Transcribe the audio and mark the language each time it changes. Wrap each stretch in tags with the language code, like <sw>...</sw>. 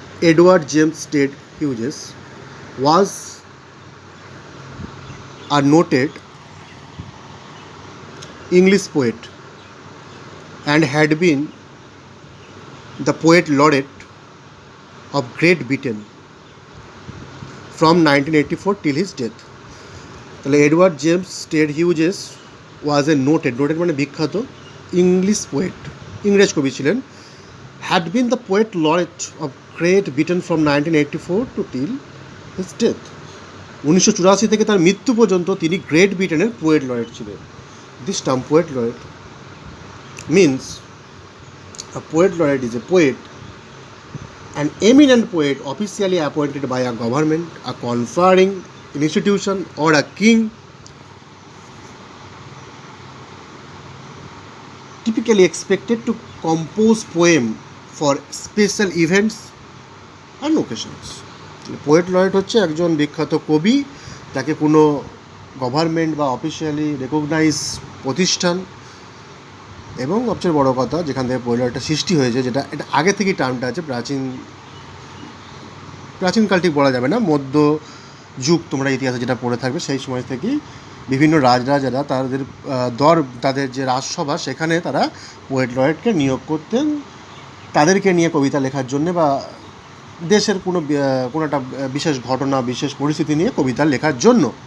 <en>Edward James Ted Hughes was a noted English poet and had been the poet laureate of Great Britain from 1984 till his death.</en> <bn>তাহলে</bn> <en>Edward James Ted Hughes was a noted</en> <bn>মানে বিখ্যাত</bn> <en>English poet,</en> <bn>ইংরেজ কবি ছিলেন,</bn> <en>Had been the poet laureate of Great Britain from 1984 to till his death.</en> <bn>1984 থেকে তার মৃত্যু পর্যন্ত তিনি গ্রেট ব্রিটেনের পোয়েট লরেট ছিলেন।</bn> <en>This term poet laureate means a poet laureate is a poet, an eminent poet officially appointed by a government, a conferring institution, or a king, typically expected to compose poem for special events and occasions.</en> <bn>Poet laureate হচ্ছে একজন বিখ্যাত কবি, যাকে কোনো government বা officially recognise প্রতিষ্ঠান, এবং সবচেয়ে বড় কথা যেখান থেকে পোয়েট লরেটটা সৃষ্টি হয়েছে, যেটা এটা আগে থেকেই টার্মটা আছে, প্রাচীনকাল ঠিক বলা যাবে না, মধ্য যুগ তোমরা ইতিহাসে যেটা পড়ে থাকবে, সেই সময় থেকেই বিভিন্ন রাজরাজারা তাদের যে রাজসভা সেখানে তারা পোয়েট লরেটকে নিয়োগ করতেন তাদেরকে নিয়ে কবিতা লেখার জন্যে, বা দেশের কোনো একটা বিশেষ ঘটনা, বিশেষ পরিস্থিতি নিয়ে কবিতা লেখার জন্য।</bn>